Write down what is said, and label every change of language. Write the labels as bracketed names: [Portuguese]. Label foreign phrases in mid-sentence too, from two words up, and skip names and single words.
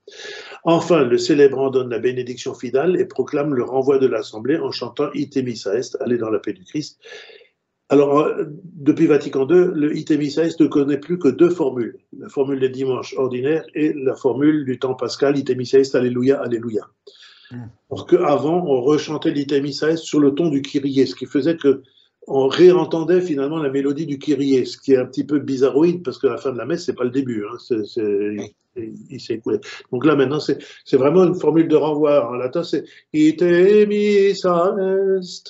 [French] Enfin, le célébrant donne la bénédiction finale et proclame le renvoi de l'Assemblée en chantant « [Latin] Ite missa est [French] », « Allez dans la paix du Christ ». Alors, depuis Vatican II, le « [Latin] Ite missa est [French] » ne connaît plus que deux formules, la formule des dimanches ordinaires et la formule du temps pascal « [Latin] Ite missa est, Alléluia, Alléluia ». [French] Parce qu'avant, on rechantait l' [Latin] Ite missa est [French] sur le ton du Kyrie, ce qui faisait que on réentendait finalement la mélodie du Kyrie, ce qui est un petit peu bizarroïde parce que la fin de la messe, c'est pas le début, hein, il s'est écoulé. Donc là maintenant, c'est vraiment une formule de renvoi. En latin, c'est [Latin] Ite missa est.